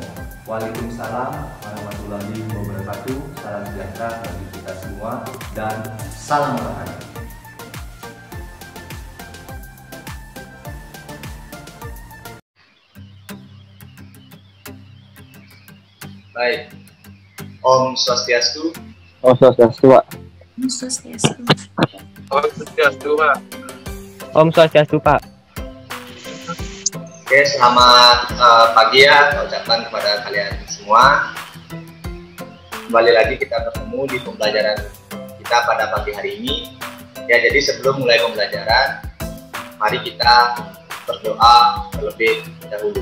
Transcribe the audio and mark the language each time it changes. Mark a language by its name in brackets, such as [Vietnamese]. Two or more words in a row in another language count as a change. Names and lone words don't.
[Arabic] وعليكم السلام ورحمة الله وبركاته. [Indonesian] Salam sejahtera bagi kita semua dan salam olahraga. Baik. [Balinese] Om Swastiastu. Om Swastiastu, Pak. Om Swastiastu. Om Swastiastu, Pak. Om Swastiastu, Pak. [Indonesian] Oke, selamat pagi ya, saya ucapkan kepada kalian semua. Kembali lagi kita bertemu di pembelajaran kita pada pagi hari ini. Ya, jadi sebelum mulai pembelajaran, mari kita berdoa terlebih dahulu.